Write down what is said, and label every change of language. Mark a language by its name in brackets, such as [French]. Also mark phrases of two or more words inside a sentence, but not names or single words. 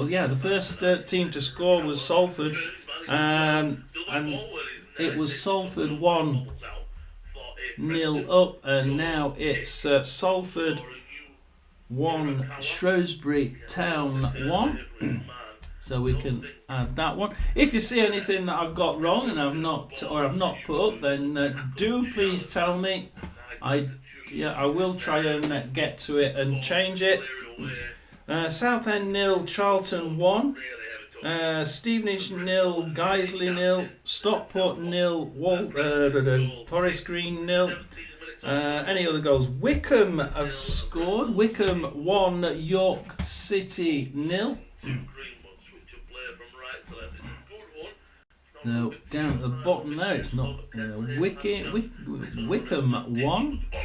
[English] The first team to score was Salford, and it was Salford 1-0 up, and now it's Salford 1, Shrewsbury Town 1. So we can add that one. If you see anything that I've got wrong and I've not put up, then do please tell me. I will try and get to it and change it. Southend 0, Charlton 1. Stevenage 0, Guiseley 0. Stockport 0, Forest Green 0. Any other goals? Wickham have scored. Wickham 1, York City 0. No, down at the bottom there, it's not Wickham 1.